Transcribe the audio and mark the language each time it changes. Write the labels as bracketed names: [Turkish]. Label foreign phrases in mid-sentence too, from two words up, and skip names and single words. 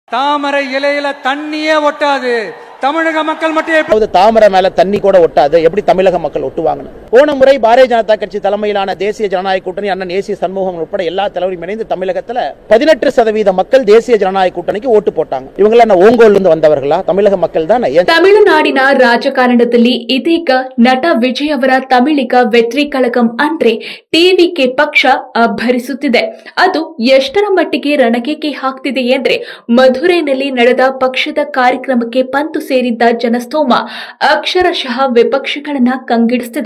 [Tamil] தாமரை இலையில தண்ணியே ஒட்டாது. தமிழக மக்கள் மட்டும் தாமரை மேல தண்ணி கூட ஒட்டாது. எப்படி தமிழக மக்கள் ஒட்டுவாங்க? போன முறை பாரதிய ஜனதா கட்சி தலைமையிலான தேசிய ஜனநாயக கூட்டணி அண்ணன் ஏசி சண்முகம் உட்பட எல்லா தலைவரும் இணைந்து தமிழகத்துல 18% மக்கள் தேசிய ஜனநாயக கூட்டணிக்கு ஓட்டு போட்டாங்க. இவங்க என்ன ஓங்கோல் இருந்து வந்தவர்களா? தமிழக மக்கள் தானே. [Kannada] ತಮಿಳುನಾಡಿನ ರಾಜಕಾರಣದಲ್ಲಿ ಇದೀಗ ನಟ ವಿಜಯ್ ಅವರ ತಮಿಳಿಗ ವೆಟ್ರಿ ಕಳಗಂ ಅಂದ್ರೆ ಟಿವಿಕೆ ಪಕ್ಷ ಅಬ್ಬರಿಸುತ್ತಿದೆ. ಅದು ಎಷ್ಟರ ಮಟ್ಟಿಗೆ ರಣಕೇಕೆ ಹಾಕ್ತಿದೆ ಎಂದ್ರೆ ಮಧುರೈನಲ್ಲಿ ನಡೆದ ಪಕ್ಷದ ಕಾರ್ಯಕ್ರಮಕ್ಕೆ ಪಂತು ಸೇರಿದ್ದ ಜನಸ್ತೋಮ ಅಕ್ಷರಶಃ ವಿಪಕ್ಷಗಳನ್ನ ಕಂಗಿಡಿಸುತ್ತಿದೆ.